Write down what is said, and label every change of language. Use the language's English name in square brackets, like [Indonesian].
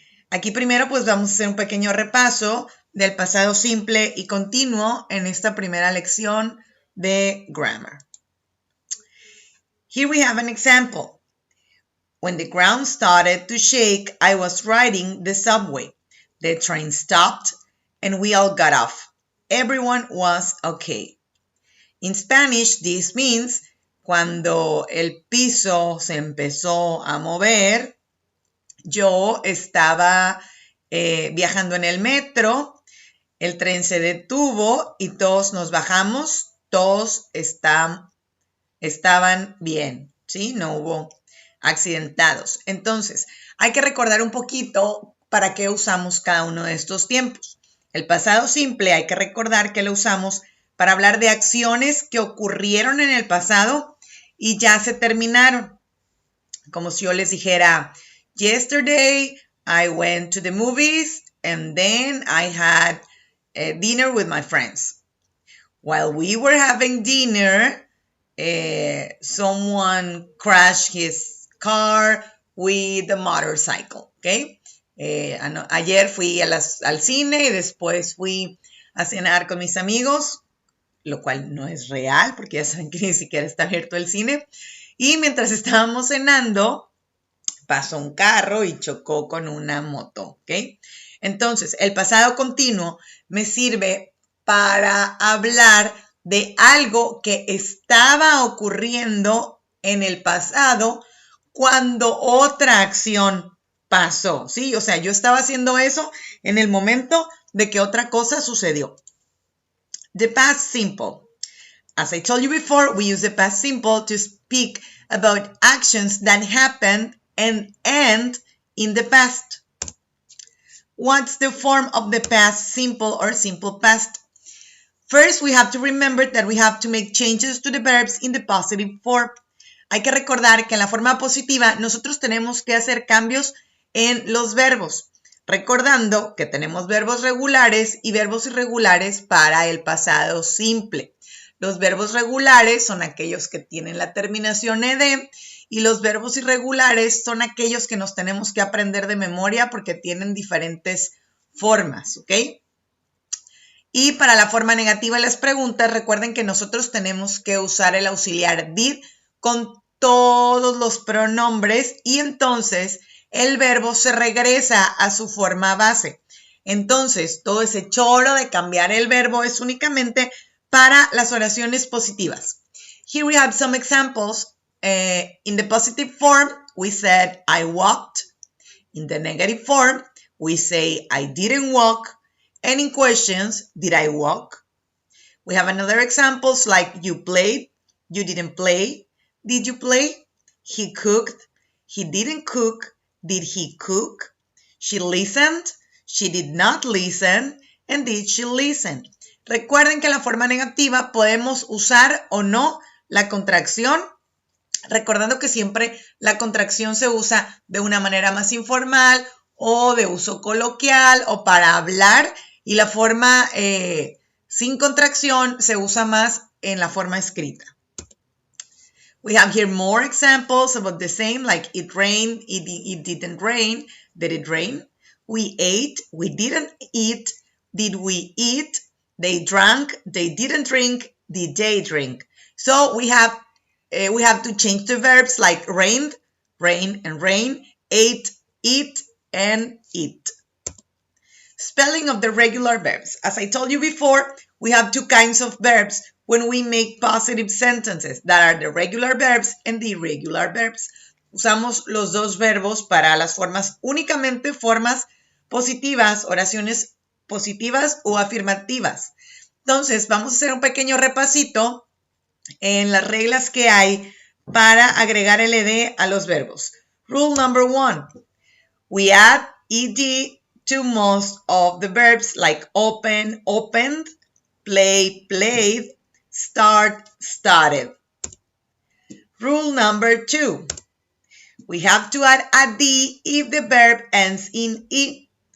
[Spanish] Aquí primero pues vamos a hacer un pequeño repaso del pasado simple y continuo en esta primera lección de grammar. [English] Here we have an example. When the ground started to shake, I was riding the subway. The train stopped and we all got off. Everyone was okay. In Spanish, this means [Spanish] cuando el piso se empezó a mover, yo estaba viajando en el metro, el tren se detuvo y todos nos bajamos, todos estaban bien, ¿sí? No hubo accidentados. Entonces, hay que recordar un poquito para qué usamos cada uno de estos tiempos. El pasado simple hay que recordar que lo usamos para hablar de acciones que ocurrieron en el pasado y ya se terminaron. Como si yo les dijera, [English] yesterday I went to the movies and then I had dinner with my friends. While we were having dinner, someone crashed his car with a motorcycle, ¿ok? [Spanish] Ayer fui al cine y después fui a cenar con mis amigos, lo cual no es real porque ya saben que ni siquiera está abierto el cine. Y mientras estábamos cenando, pasó un carro y chocó con una moto, ¿ok? Entonces, el pasado continuo me sirve para hablar de algo que estaba ocurriendo en el pasado cuando otra acción pasó, ¿sí? O sea, yo estaba haciendo eso en el momento de que otra cosa sucedió. [English] The past simple. As I told you before, we use the past simple to speak about actions that happened and end in the past. What's the form of the past simple or simple past? First, we have to remember that we have to make changes to the verbs in the positive form. [Spanish] Hay que recordar que en la forma positiva nosotros tenemos que hacer cambios en los verbos, recordando que tenemos verbos regulares y verbos irregulares para el pasado simple. Los verbos regulares son aquellos que tienen la terminación ed y los verbos irregulares son aquellos que nos tenemos que aprender de memoria porque tienen diferentes formas, ¿ok? Y para la forma negativa de las preguntas, recuerden que nosotros tenemos que usar el auxiliar did con todos los pronombres y entonces el verbo se regresa a su forma base. Entonces, todo ese choro de cambiar el verbo es únicamente para las oraciones positivas. [English] Here we have some examples. In the positive form, we said, I walked. In the negative form, we say, I didn't walk. And in questions, did I walk? We have another examples like you played, you didn't play. Did you play? He cooked. He didn't cook. Did he cook? She listened. She did not listen. And did she listen? Recuerden que en la forma negativa podemos usar o no la contracción, recordando que siempre la contracción se usa de una manera más informal o de uso coloquial o para hablar y la forma sin contracción se usa más en la forma escrita. We have here more examples about the same, like it rained, it didn't rain, did it rain? We ate, we didn't eat, did we eat? They drank, they didn't drink, did they drink? So we have to change the verbs like rained, rain and rain, ate, eat, and eat. Spelling of the regular verbs. As I told you before, we have two kinds of verbs when we make positive sentences that are the regular verbs and the irregular verbs. [Spanish] usamos los dos verbos para las formas, únicamente formas positivas, oraciones positivas o afirmativas. Entonces, vamos a hacer un pequeño repasito en las reglas que hay para agregar el ed a los verbos. [English] Rule number 1. We add ed to most of the verbs like open, opened, play, played, start, started. Rule number 2. We have to add a D if the verb ends in E.